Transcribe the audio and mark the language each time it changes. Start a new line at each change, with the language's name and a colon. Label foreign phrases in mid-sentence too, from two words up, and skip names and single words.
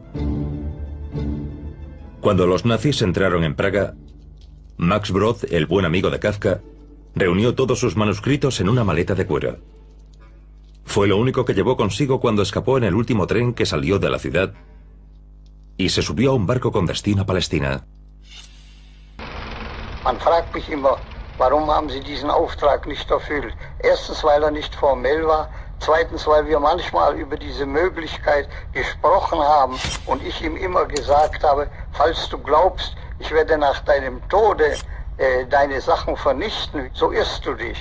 Spanish: Cuando los nazis entraron en Praga, Max Brod, el buen amigo de Kafka, reunió todos sus manuscritos en una maleta de cuero. Fue lo único que llevó consigo cuando escapó en el último tren que salió de la ciudad y se subió a un barco con destino a Palestina.
German: Man fragt mich immer, warum haben Sie diesen Auftrag nicht erfüllt? Erstens, weil nicht formell war. Zweitens, weil wir manchmal über diese Möglichkeit gesprochen haben und ich ihm immer gesagt habe, falls du glaubst, ich werde nach deinem Tode deine Sachen vernichten, so irrst du dich.